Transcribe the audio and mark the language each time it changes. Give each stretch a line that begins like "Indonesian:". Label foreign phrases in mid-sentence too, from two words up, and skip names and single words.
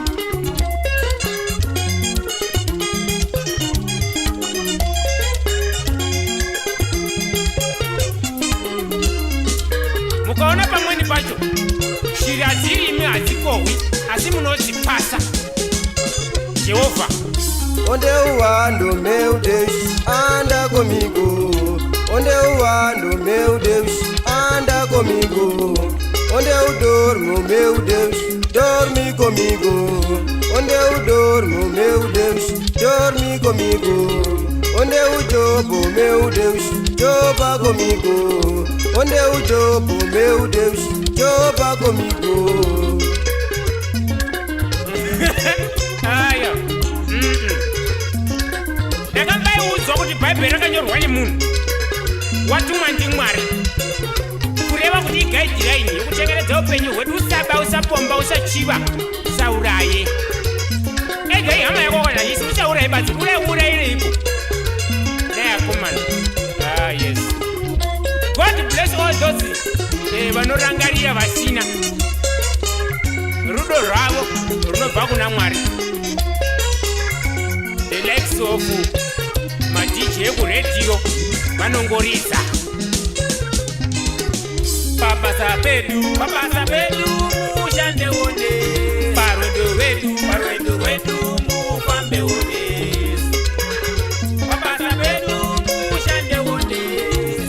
Shona: Mukaona pamweni pacho shiri hadziri imi hadzikohwi asi munodzipasa Jehovha.
Portuguese: Onde uwando meu Deus, anda comigo. Onde uwando meu Deus, anda comigo. Onde eu dormo, meu Deus, dorme comigo. Onde eu dormo, meu Deus, dorme comigo. Onde eu jogo, meu Deus, joga comigo. Onde eu jogo, meu Deus, joga comigo.
Shona: Aya. Ndakambayiudzwa kuti bhaibheri rakanyorwa nemunhu watumwa ndiMwari kureva kuti igaidhiraini yekuchengetedza upenyu hwedu. Usaba, usapomba, usachiva, usauraye. Ega ihama yako kana isi usauraye badzi urairiko. Neyakomana.
English: Yes. God bless all those
Shona: vanorangarira vasina. Rudo rwavo runobva kuna Mwari.
English: The likes of
Shona: madj ekuredio vanongoridza. Pabasa pedu mushande one. Parwendo rwedu mufambe one. Pabasa pedu mushande one.